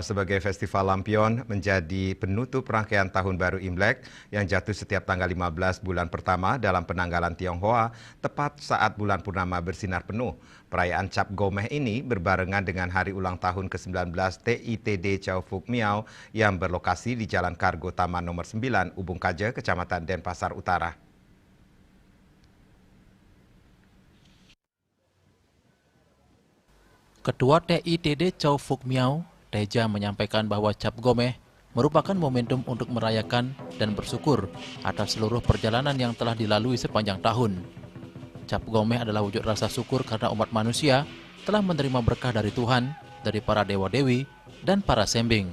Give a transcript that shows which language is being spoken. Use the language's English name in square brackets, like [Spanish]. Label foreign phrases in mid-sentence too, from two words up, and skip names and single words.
[Indonesian] sebagai Festival Lampion menjadi penutup rangkaian Tahun Baru Imlek yang jatuh setiap tanggal 15 bulan pertama dalam penanggalan Tionghoa tepat saat bulan purnama bersinar penuh. Perayaan Cap Gomeh ini berbarengan dengan hari ulang tahun ke-19 TITD Chow Phuc Miao yang berlokasi di Jalan Kargo Taman nomor 9, Ubung Kaja, Kecamatan Denpasar Utara. Ketua TITD Chow Phuc Miao, Teja, menyampaikan bahwa Cap Gomeh merupakan momentum untuk merayakan dan bersyukur atas seluruh perjalanan yang telah dilalui sepanjang tahun. Cap Gomeh adalah wujud rasa syukur karena umat manusia telah menerima berkah dari Tuhan, dari para dewa-dewi, dan para sembing.